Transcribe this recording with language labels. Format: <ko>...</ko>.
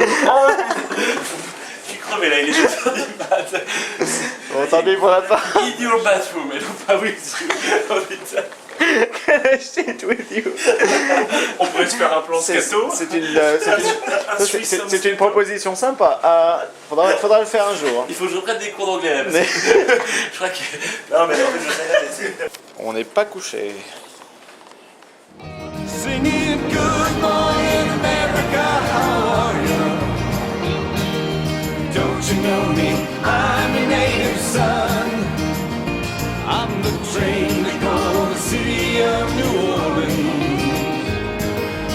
<fr>Je suis crevé là, il est 2h du mat. Bon, tant pis pour la fin.</fr> <en>In your bathroom,</en> <fr>et non pas</fr> <en>with you.</en> <fr>Oh, putain.</fr> <en>Shit with you.</en> <fr>On pourrait se faire un plan scato. C'est une proposition sympa. Faudra le faire un jour. Il faut que je prenne des cours d'anglais. Parce que je crois que. Non, mais en fait, je sais pas. On n'est pas couché.</fr> <en>Singing good morning America, how are you? Don't you know me? I'm your native son. I'm the train to go to the city of New Orleans.</en>